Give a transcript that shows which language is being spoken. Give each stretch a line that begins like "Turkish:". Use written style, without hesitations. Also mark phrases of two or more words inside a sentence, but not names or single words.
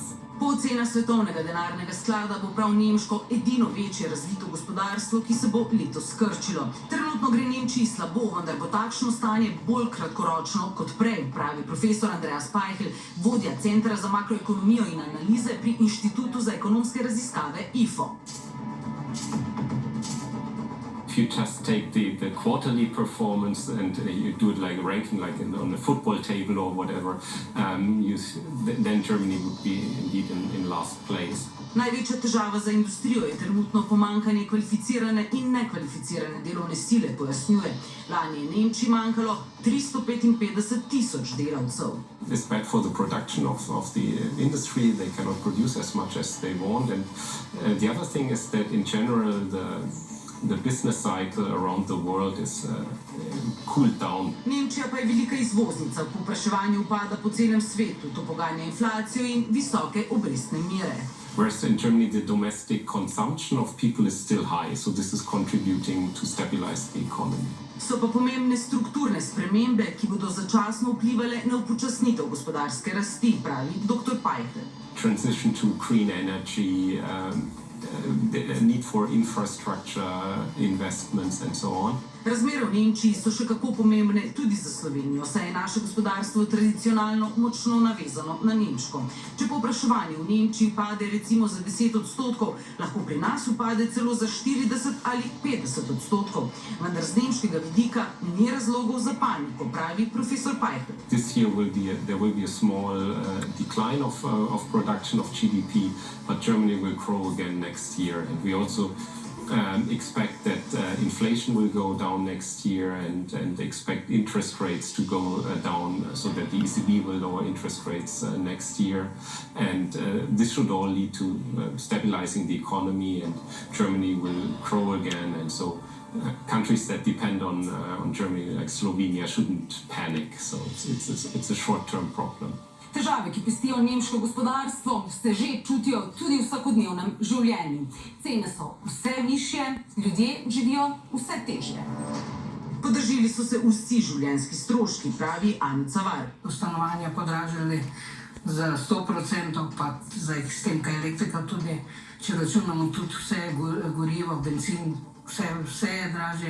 Slovenian: Po ocenah Svetovnega denarnega sklada bo prav nemško edino večje razvito gospodarstvo, ki se bo letos skrčilo. Trenutno gre Nemčiji slabo, vendar bo takšno stanje bolj kratkoročno kot prej, pravi profesor Andreas Peichel, vodja Centra za makroekonomijo in analize pri Inštitutu za ekonomske raziskave IFO.
English: If you just take the quarterly performance and you do it like a ranking, like on the football table or whatever, then Germany would be indeed in last place.
Slovenian: Največja težava za industrijo je trenutno pomanjkanje kvalificirane in nekvalificirane delovne sile, pojasnjuje. Lani je Nemčiji manjkalo 355,000 delavcev.
English: It's bad for the production of the industry. They cannot produce as much as they want. And the other thing is that in general the business cycle around the world is cooled down.
Slovenian: Nemčija pa je velika izvoznica, povpraševanje upada po celem svetu, to poganja inflacijo in visoke obrestne mere.
English: Whereas in Germany the domestic consumption of people is still high, so this is contributing to stabilize the economy.
Slovenian: So pa pomembne strukturne spremembe, ki bodo začasno vplivale na upočasnitev gospodarske rasti, pravi dr. Peichel.
English: transition to green energy, the need for infrastructure investments and so on.
Slovenian: Razmere v Nemčiji so še kako pomembne tudi za Slovenijo, saj je naše gospodarstvo tradicionalno močno navezano na nemško. Če povpraševanje v Nemčiji pade recimo za 10%, lahko pri nas upade celo za 40 ali 50%. Vendar z nemškega vidika ni razlogov za paniko, pravi profesor Pajper.
English: This year there will be a small decline of production of GDP, but Germany will grow again next year, and we also expect that inflation will go down next year, and expect interest rates to go down, so that the ECB will lower interest rates next year, and this should all lead to stabilizing the economy, and Germany will grow again, and so countries that depend on Germany, like Slovenia, shouldn't panic. So it's a short-term problem.
Slovenian: Težave, ki pestijo nemško gospodarstvo, se že čutijo tudi v vsakodnevnem življenju. Cene so vse višje, ljudje živijo vse težje. Podražili so se vsi življenjski stroški, pravi Anica Var. Stanovanja podražili za 100%, pa za sistem elektrika tudi, če računamo tudi vse gorivo, benzin, vse je dražje.